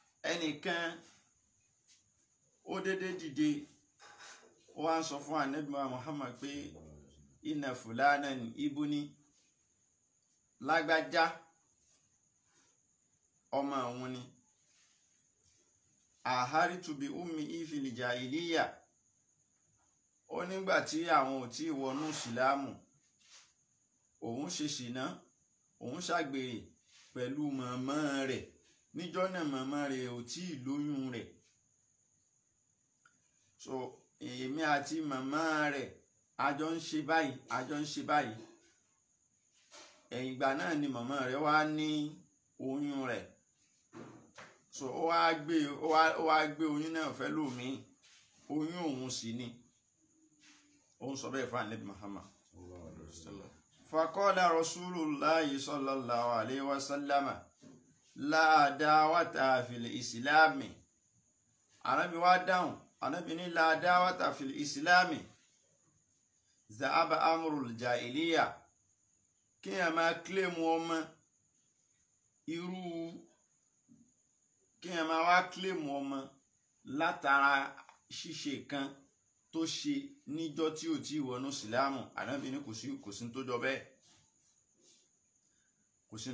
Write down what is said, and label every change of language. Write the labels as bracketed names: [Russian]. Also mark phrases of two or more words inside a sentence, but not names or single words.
[Yoruba] ẹnìkan ó dédé dìde ó wá ń sọ fún Ànábì Muhammad pé [Arabic] إن فلانا ابني [Yoruba] lágbájá ọmọ òun ni [Arabic] عاهرت بأمه في الجاهلية [Yoruba] ó nígbà tí àwọn ò tí wọnú ìsìlámù òun ṣe ṣìnà òun ṣàgbèrè pẹ̀lú màmá rẹ̀ níjọ́ náà màmá rẹ̀ ò tí ì lóyún rẹ̀ so èmi àti màmá rẹ̀ àjọ ń ṣe báyìí ẹ̀yìn ìgbà náà ni màmá rẹ̀ wá ní oyún rẹ̀ so ó wá gbé oyún náà fẹ́ lòmíì oyún òun sì ni òun sọ bẹ́ẹ̀ fún Ànábì Muhammad [Arabic] فقال رسول الله صلى الله عليه وسلم لا دعوة في الإسلام [Yoruba] Ànábì wá dáhùn Ànábì ní [Arabic] لا دعوة في الإسلام ذهب أمر الجاهلية [Yoruba] kí a máa kílèmù ọmọ irú kí a máa wá kílèmù ọmọ látara ṣíṣe kan tó ṣe níjọ́ tí ò tí wọnú sílámù Ànábì ní kò sí tó jọ bẹ́ẹ̀ kò sí